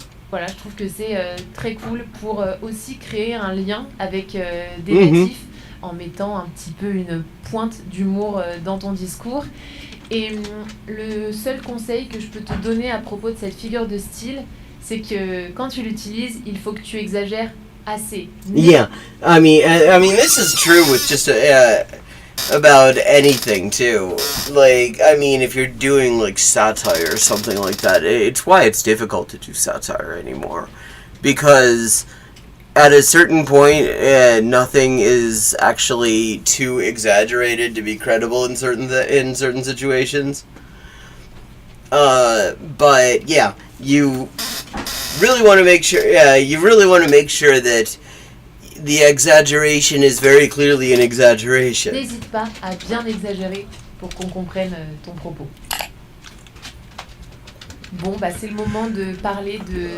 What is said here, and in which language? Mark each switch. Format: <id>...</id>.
<fr>Voilà, je trouve que c'est très cool pour aussi créer un lien avec des natifs en mettant un petit peu une pointe d'humour dans ton discours. Et le seul conseil que je peux te donner à propos de cette figure de style, c'est que quand tu l'utilises, il faut que tu exagères assez.</fr> <en>Yeah, I mean, this is true with just about anything too. Like, I mean, if you're doing like satire or something like that, it's why it's difficult to do satire anymore, because at a certain point, nothing is actually too exaggerated to be credible in certain situations. But yeah, you really want to make sure. You really want to make sure that the exaggeration is very clearly an exaggeration.</en> <fr>N'hésite pas à bien exagérer pour qu'on comprenne ton propos. Bon, bah c'est le moment de parler de...</fr>